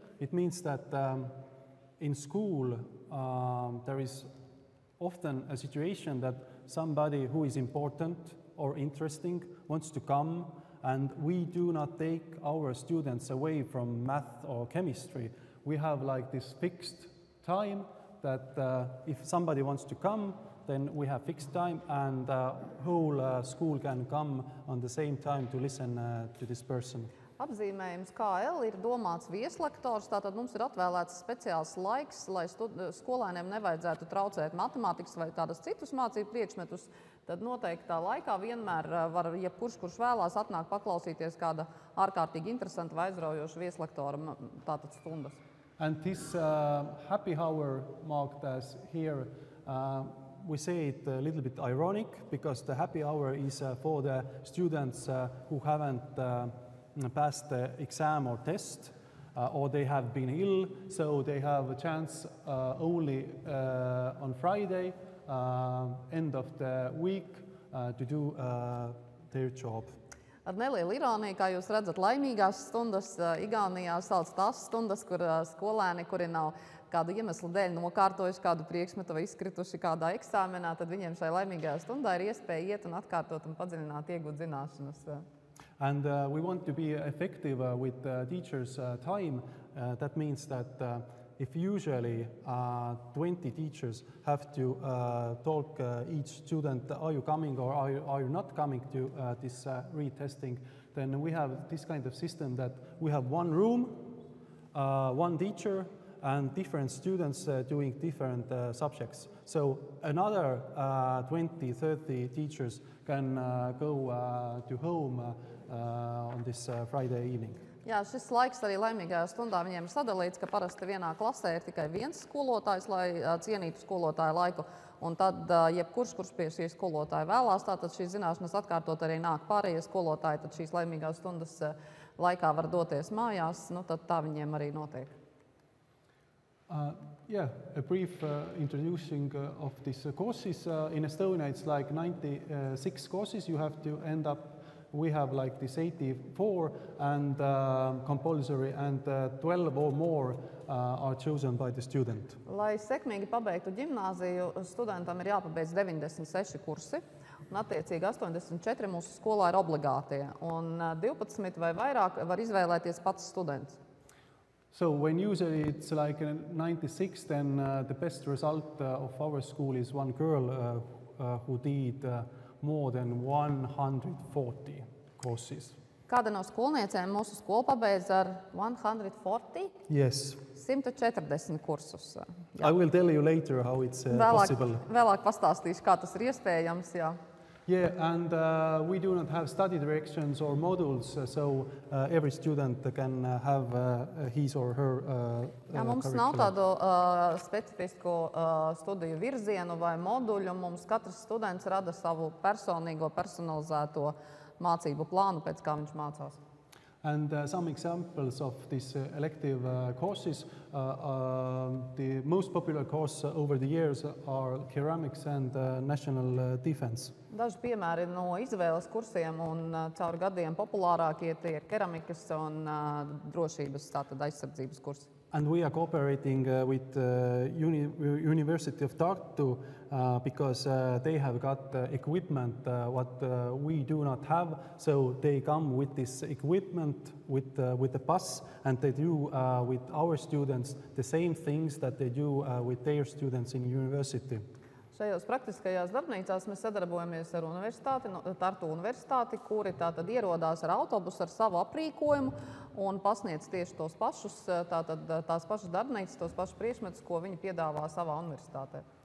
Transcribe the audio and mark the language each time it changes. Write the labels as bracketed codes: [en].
[en] It means that in school there is often a situation that somebody who is important or interesting wants to come, and we do not take our students away from math or chemistry. We have like this fixed time that if somebody wants to come, then we have fixed time, and whole school can come on the same time to listen to this person. [lv] Apzīmējums KL ir domāts vieslektors, tātad mums ir atvēlēts speciāls laiks, lai skolēniem nevajadzētu traucēt matemātikas vai tādas citus mācību priekšmetus. Tad noteiktā laikā vienmēr var jebkurš, kurš vēlās, atnāk paklausīties kāda ārkārtīgi interesanta vai aizraujoša vieslektora tātad stundas. [en] And this happy hour marked as here, we say it a little bit ironic because the happy hour is for the students who haven't passed the exam or test, or they have been ill, so they have a chance only on Friday, end of the week, to do their job. [lv] Ar nelielu ironiju, kā jūs redzat, laimīgās stundas Igaunijā sauc tās stundas, kur skolēni, kuri nav kādu iemeslu dēļ nokārtojuši kādu priekšmetu vai izkrituši kādā eksāmenā, tad viņiem šai laimīgajā stundā ir iespēja iet un atkārtot un padziļināt iegūt zināšanas. [en] And we want to be effective with teachers' time. That means that if usually 20 teachers have to talk each student, are you coming or are you not coming to this retesting, then we have this kind of system that we have one room, one teacher, and different students doing different subjects. So another 20, 30 teachers can go to home on this Friday evening. [lv] Jā, šis laiks arī laimīgajā stundā viņiem ir sadalīts, ka parasti vienā klasē ir tikai viens skolotājs, lai cienītu skolotāju laiku. Un tad jebkurš, kurš pie šī skolotāja vēlās, tātad šīs zināšanas atkārtot arī nāk pārējie skolotāji, tad šīs laimīgās stundas laikā var doties mājās, nu tad tā viņiem arī notiek. [en] Yeah, a brief introducing of these courses. In Estonia, it's like 96 courses you have to end up. We have like this 84 and compulsory, and 12 or more are chosen by the student. [lv] Lai sekmīgi pabeigtu ģimnāziju, studentam ir jāpabeidz 96 kursi, un attiecīgi 84 mūsu skolā ir obligātie, un 12 vai vairāk var izvēlēties pats students. [en] So when usually it's like 96, then the best result of our school is one girl who did more than 140 courses. [lv] Kāda no skolniecēm mūsu skolu pabeidz ar 140? [en] Yes. [lv] 140 kursus. Jā. [en] I will tell you later how it's possible. [lv] Vēlāk pastāstīšu, kā tas ir iespējams. Jā. [en] Yeah, and we do not have study directions or modules, so every student can have his or her [lv] Jā, mums nav tādu specifisku studiju virzienu vai moduļu. Mums katrs students rada savu personīgo, personalizēto mācību plānu, pēc kā viņš mācās. [en] And some examples of these elective courses, the most popular course over the years are ceramics and national defense. [lv] Daži piemēri no izvēles kursiem un caur gadiem populārākie tie ir keramikas un drošības, tātad aizsardzības kursi. [en] And we are cooperating with University of Tartu because they have got equipment what we do not have. So they come with this equipment with the bus, and they do with our students the same things that they do with their students in university. [lv] Šajos praktiskajās darbnīcās mēs sadarbojamies ar Tartu universitāti, kuri tātad ierodās ar autobusu, ar savu aprīkojumu un pasniedz tieši tos pašus, tās pašas darbnīcas, tos pašus priekšmetus, ko viņi piedāvā savā universitātē.